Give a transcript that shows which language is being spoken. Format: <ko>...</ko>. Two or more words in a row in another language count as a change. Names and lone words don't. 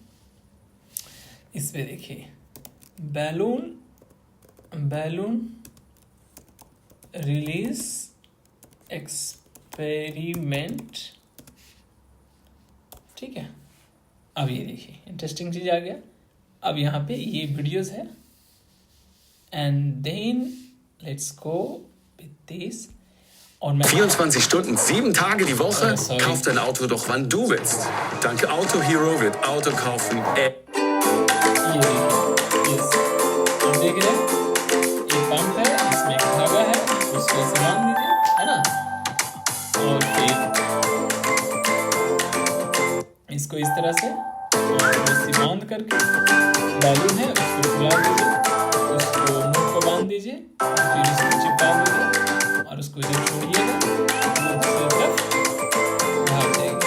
<hi>इस पे देखिए,</hi> <en>balloon release experiment.</en> <hi>ठीक है, अब ये देखिए इंटरेस्टिंग चीज आ गया। अब यहाँ पे ये वीडियोस है</hi> <en>and then let's go with this.</en> <hi>और</hi> <de>24 Stunden, 7 Tage die Woche. Kauf dein Auto doch wann du willst. Dank Auto Hero wird Auto kaufen.</de> <hi>देख रहे हैं, ये पंप है, इसमें एक धागा है, उसको ऐसे बांध दीजिए, है ना, और फिर इसको इस तरह से बांध करके बैलून है उसको फुला दीजिए, उसको मुंह को बांध दीजिए, फिर इसको चिपका दीजिए और उसको जब छोड़िएगा वो दूसरी तरफ भाग जाएगी।</hi>